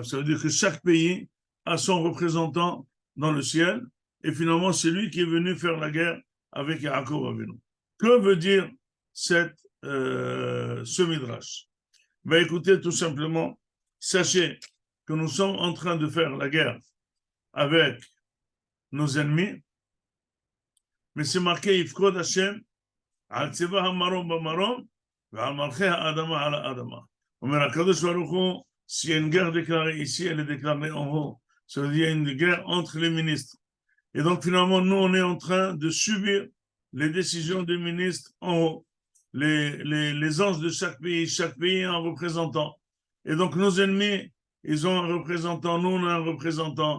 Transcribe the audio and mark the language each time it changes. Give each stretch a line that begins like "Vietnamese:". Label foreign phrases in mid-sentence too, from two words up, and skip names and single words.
French: Ça veut dire que chaque pays a son représentant dans le ciel, et finalement, c'est lui qui est venu faire la guerre avec Yaakov Avinu. Que veut dire ce Midrash? Ben, écoutez, tout simplement, sachez que nous sommes en train de faire la guerre avec nos ennemis, mais c'est marqué
Hebrew: יפקוד השם על צבא המרום במרום ועל מלכי האדמה על האדמה. אומר הקדוש ברוך הוא,
French: s'il y a une guerre déclarée ici, elle est déclarée en haut. Ça veut dire qu'il y a une guerre entre les ministres. Et donc finalement, nous, on est en train de subir les décisions des ministres en haut. Les anges de chaque pays a un représentant. Et donc nos ennemis, ils ont un représentant, nous, on a un représentant.